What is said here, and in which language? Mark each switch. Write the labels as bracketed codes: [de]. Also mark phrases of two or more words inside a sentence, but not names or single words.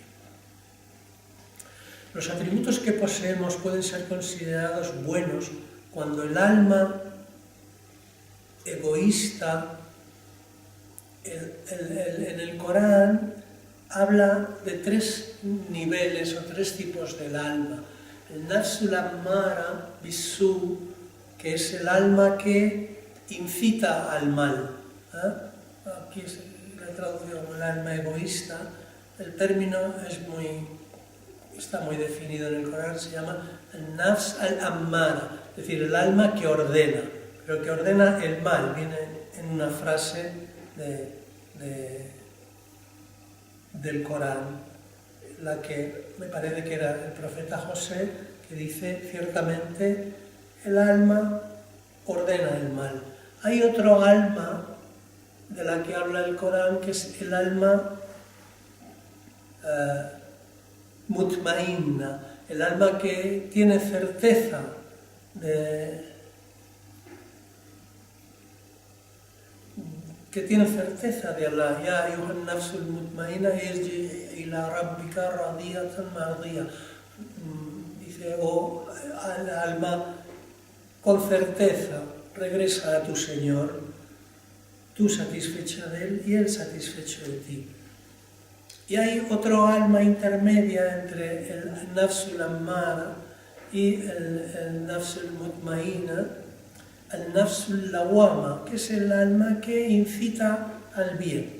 [es] Los atributos que poseemos pueden ser considerados buenos cuando el alma egoísta, en el Corán, habla de 3 niveles o 3 tipos del alma. [ar] El النفس الأمارة بالسوء, [es] que es el alma que incita al mal. Aquí es la traducción, el alma egoísta. El término está muy definido en el Corán, se llama el [ar] النفس الأمارة, [es] es decir, el alma que ordena, pero que ordena el mal. Viene en una frase del Corán, la que me parece que era el profeta José, que dice ciertamente el alma ordena el mal. Hay otro alma de la que habla el Corán, que es el alma mutmainna, el alma que tiene certeza de Allah. [ar] يا أيتها النفس المطمئنة ارجعي إلى ربك راضية مرضية. [es] Dice, al alma con certeza, regresa a tu Señor, tú satisfecha de Él y Él satisfecho de ti. Y hay otro alma intermedia entre el [ar] النفس الأمارة [es] y el [ar] النفس المطمئنة, [es] el [ar] النفس اللوامة, [es] que es el alma que incita al bien.